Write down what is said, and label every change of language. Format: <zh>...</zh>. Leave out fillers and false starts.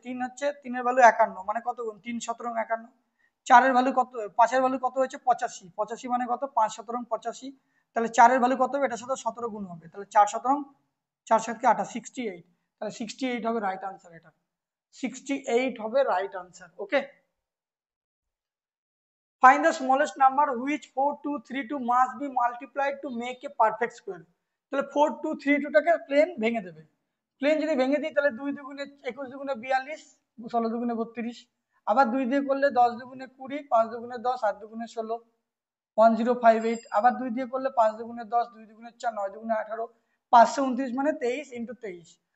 <bn>3 হচ্ছে, 3 এর ভ্যালু 51, মানে কত গুণ? 3 17 51। 4 এর ভ্যালু কত? 5 এর ভ্যালু কত হচ্ছে? 85, 85 মানে কত? 5 17 85, তাহলে 4 এর ভ্যালু কত হবে? এটার সাথে 17 গুণ হবে, তাহলে 4 17 4 7 8 68, তাহলে 68 হবে রাইট আনসার। এটা 68 হবে right answer. Okay.</bn> <en>Find the smallest number which 4232 must be multiplied to make a perfect square.</en> <bn>তাহলে 4232টাকে প্লেন ভেঙে দেবে। প্লেন যদি ভেঙে দিই, তাহলে 2 দুগুণে 21, দুগুণে 42, 16 দুগুণে 32, আবার 2 দিয়ে করলে 10 দুগুণে 20, 5 দুগুণে 10, 8 দুগুণে 16, 1058। আবার 2 দিয়ে করলে 5 দুগুণে 10, 2 দুগুণে 4, 9 দুগুণে 18, 529 মানে 23 ইন্টু 23।</bn>